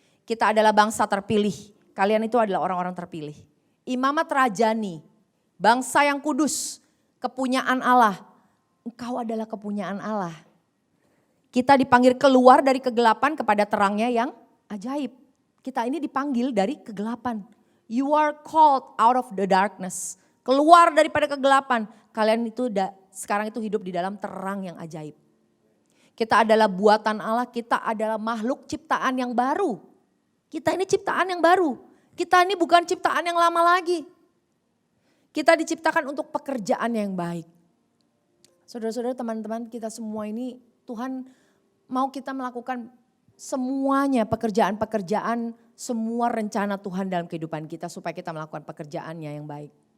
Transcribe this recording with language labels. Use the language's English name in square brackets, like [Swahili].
[Indonesian] Kita adalah bangsa terpilih. Kalian itu adalah orang-orang terpilih. Imamat rajani, bangsa yang kudus, kepunyaan Allah. Engkau adalah kepunyaan Allah. Kita dipanggil keluar dari kegelapan kepada terangnya yang ajaib. Kita ini dipanggil dari kegelapan. [English] You are called out of the darkness. [Indonesian] Keluar daripada kegelapan. Kalian itu sekarang itu hidup di dalam terang yang ajaib. Kita adalah buatan Allah, kita adalah makhluk ciptaan yang baru. Kita ini ciptaan yang baru. Kita ini bukan ciptaan yang lama lagi. Kita diciptakan untuk pekerjaan yang baik. Saudara-saudara, teman-teman kita semua ini Tuhan mau kita melakukan semuanya pekerjaan-pekerjaan, semua rencana Tuhan dalam kehidupan kita supaya kita melakukan pekerjaannya yang baik.